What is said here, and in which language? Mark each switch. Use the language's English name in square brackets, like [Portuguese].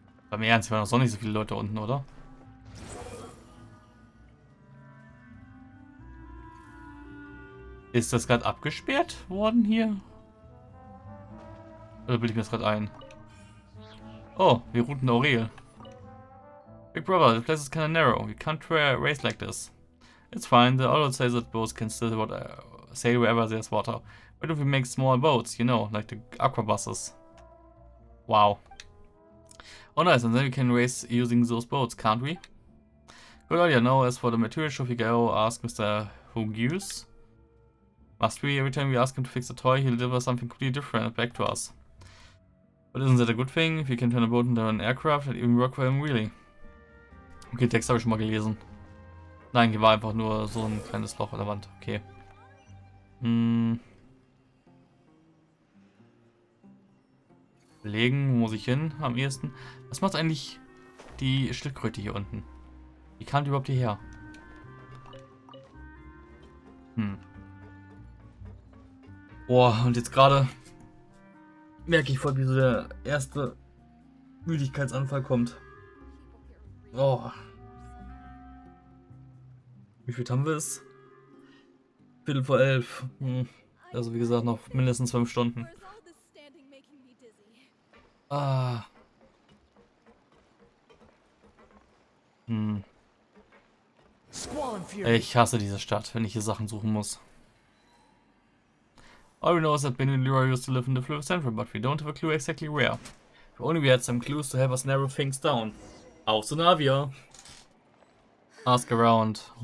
[German] Beim Ernst, waren noch nicht so viele Leute unten, oder? Ist das gerade abgesperrt worden hier? Oder bilde ich mir das gerade ein? Oh, wir routen Aurel. [English] Big brother, the place is kinda narrow. You can't race like this. It's fine, the auto says that boats can still sail wherever there's water. Why don't we make small boats, you know, like the aqua buses? Wow. Oh nice, and then we can race using those boats, can't we? Good idea. Now, as for the material, should we go ask Mr. Hugius? Must we? Every time we ask him to fix a toy, he'll deliver something completely different back to us. But isn't that a good thing? If you can turn a boat into an aircraft, that even work for him, really? [German] Okay, Text habe ich schon mal gelesen. Nein, hier war einfach nur so ein kleines Loch an der Wand. Okay. Legen, wo muss ich hin am ehesten? Was macht eigentlich die Schildkröte hier unten? Wie kam die überhaupt hierher? Boah, und jetzt gerade merke ich voll, wie so der erste Müdigkeitsanfall kommt. Oh. Wie viel haben wir es? 11:15. Also wie gesagt noch mindestens 5 Stunden. Ah. Ich hasse diese Stadt, wenn ich hier Sachen suchen muss. [English] All we know is that Ben and Leroy used to live in the Fleuve Central, but we don't have a clue exactly where. If only we had some clues to help us narrow things down. [German] Auf zu Navia. [English] Ask around.